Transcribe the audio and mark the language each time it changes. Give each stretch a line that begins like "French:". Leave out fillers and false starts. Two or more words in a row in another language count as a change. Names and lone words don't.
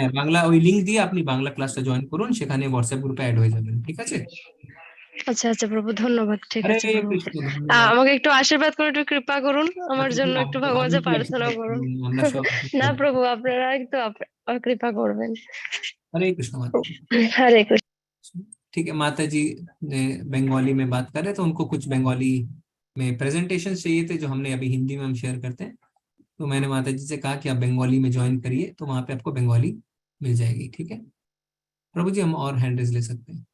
Bangla: হ্যাঁ বাংলা ওই লিংক দিয়ে আপনি বাংলা ক্লাসটা জয়েন করুন, সেখানে হোয়াটসঅ্যাপ গ্রুপে অ্যাড হয়ে যাবেন। ঠিক আছে? আচ্ছা আচ্ছা প্রভু, ধন্যবাদ। ঠিক হরে আছে প্রভু, কৃষ্ণ, ধন্যবাদ। আমাকে একটু আশীর্বাদ করে একটু কৃপা করুন, আমার জন্য একটু ভগবান আপনি কি প্রার্থনা আশীর্বাদ করুন। করবেন? আমরা সব না প্রভু, আপনারা একটু কৃপা করবেন।
Hindi: हरे कृष्ण माता जी। हरे कृष्ण। ठीक है, माता जी ने बंगाली में बात कर रहे तो उनको कुछ बंगाली में प्रेजेंटेशन चाहिए थे, जो हमने अभी हिंदी में हम शेयर करते हैं। तो मैंने माता जी से कहा कि आप बंगाली में ज्वाइन करिए, तो वहां पे आपको बंगाली मिल जाएगी। ठीक है प्रभु जी, हम और
English: hand raise
Hindi: ले सकते हैं।